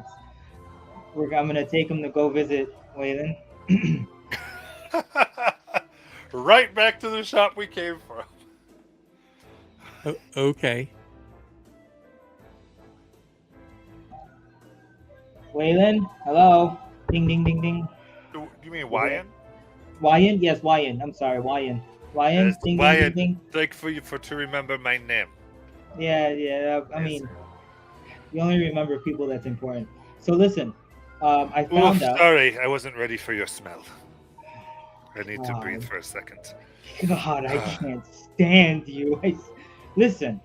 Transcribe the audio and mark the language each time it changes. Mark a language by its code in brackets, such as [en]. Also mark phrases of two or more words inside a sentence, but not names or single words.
[en] I'm gonna take him to go visit Waylon. Right back to the shop we came from. Okay. Waylon, hello. Ding ding ding ding. Do you mean Wyan? Wyan? Yes, Wyan. I'm sorry, Wyan. Wyan, Yes, ding ding Wyan. ding ding. Like for you to remember my name. Yeah. I mean, you only remember people that's important. So listen, I found out. Sorry, I wasn't ready for your smell. I need to God. breathe for a second. God, I can't stand you. Listen.